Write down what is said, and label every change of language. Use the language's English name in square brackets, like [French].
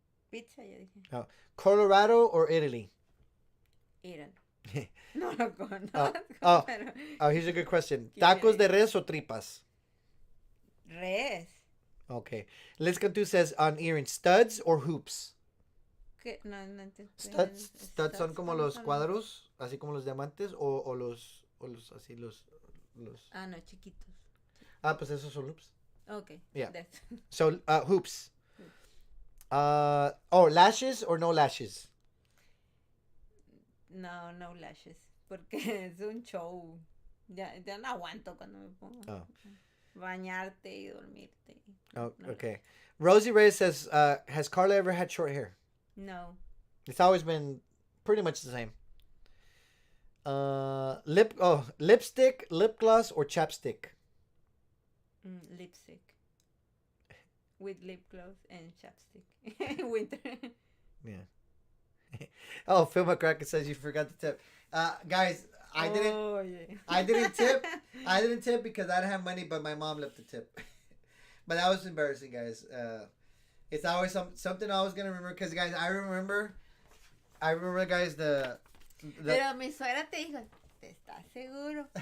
[Spanish] Pizza, ya dije. [English] Colorado or Italy? [Spanish] Iran. No lo conozco, oh. pero... [English] Oh, here's a good question. [Spanish] ¿Quién Tacos de eres? res o tripas? Res. [English] Okay. Liz Cantu says on earrings, studs or hoops? [Spanish] ¿Qué? No entiendo. Studs son como los cuadros, así como los diamantes, o los así los. Ah, no, chiquitos. Pues esos son hoops. [English] Okay. Yeah. That's... So hoops. Lashes or no lashes? [Spanish] No, [English] no lashes. [Spanish] Porque es un show. Ya no aguanto cuando me pongo. Oh. Bañarte y dormirte. Oh, No. [English] okay. Rosie Reyes says, has Karla ever had short hair? No. It's always been pretty much the same. Lipstick, lip gloss, or chapstick? Lipstick. with lip gloss and chapstick in winter. Yeah. Oh, Phil McCracken says you forgot to tip. Guys, I didn't. Oh, yeah. I didn't tip. I didn't tip because I didn't have money, but my mom left the tip. But that was embarrassing, guys. It's always something I was gonna remember because, guys, I remember, guys, the [Spanish] Pero mi suegra te dijo, ¿te estás seguro?